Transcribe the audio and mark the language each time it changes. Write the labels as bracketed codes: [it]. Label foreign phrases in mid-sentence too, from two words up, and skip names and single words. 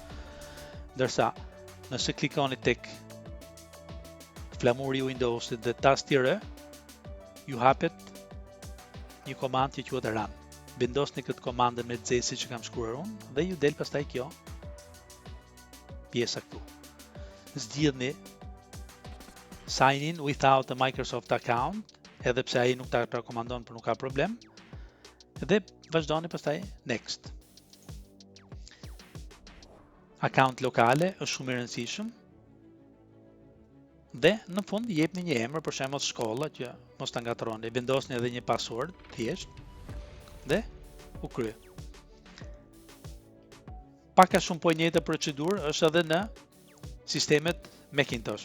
[sq] Ndërsa, nëse klikoni tek flamuri i Windowsit dhe tasti R, ju hapet një komandë që quhet run. Vendosni këtë komandën me zesi që kam shkruar unë dhe ju del pastaj kjo pjesa këtu. [en] Zgjidhni sign in without a Microsoft account, [sq] edhe pse ai nuk ta rekomandon, por nuk ka problem. Dhe vazhdoni pastaj next. Account lokale është shumë i rëndësishëm. Dhe në fund jepni një emër, për shembull shkolla, që mos ta ngatroni. Vendosni edhe një password thjesht dhe u krye. Pak a shumë po e njëjta procedurë është edhe në sistemet Macintosh.